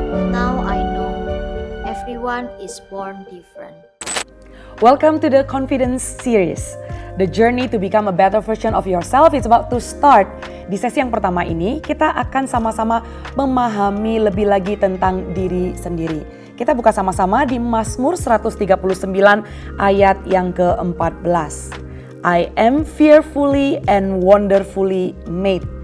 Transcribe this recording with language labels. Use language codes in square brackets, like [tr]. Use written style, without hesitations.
[en] Now I know everyone is born different. Welcome to the Confidence Series. The journey to become a better version of yourself is about to start. [id] Di sesi yang pertama ini, kita akan sama-sama memahami lebih lagi tentang diri sendiri. Kita buka sama-sama di Mazmur 139 ayat yang ke-14. [en] I am fearfully and wonderfully made.